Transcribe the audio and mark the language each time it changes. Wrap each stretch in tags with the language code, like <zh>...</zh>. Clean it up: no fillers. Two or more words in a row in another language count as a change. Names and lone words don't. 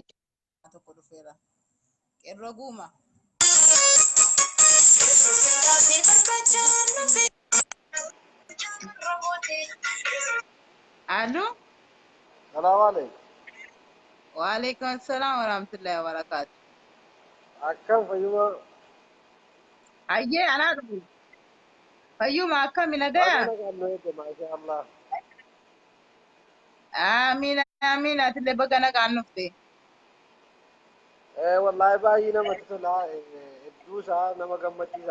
<om>Tokko dhufeera. Qeerroo guuma. Allo.</om> <ar>سلام عليكم. وعليكم السلام ورحمة الله وبركاته.</ar> <om>Akkam fayyuma. Ayyee anaa dhufu. Fayyuma akkami Baga nagaa? nagaan nu eegde</om> <ar>ما شاء الله. آمين آمين</ar> <om>atillee baga nagaan dhufte. Wallahi baay'ee namatti tola. Hedduu isaa nama gammachiisa.</om>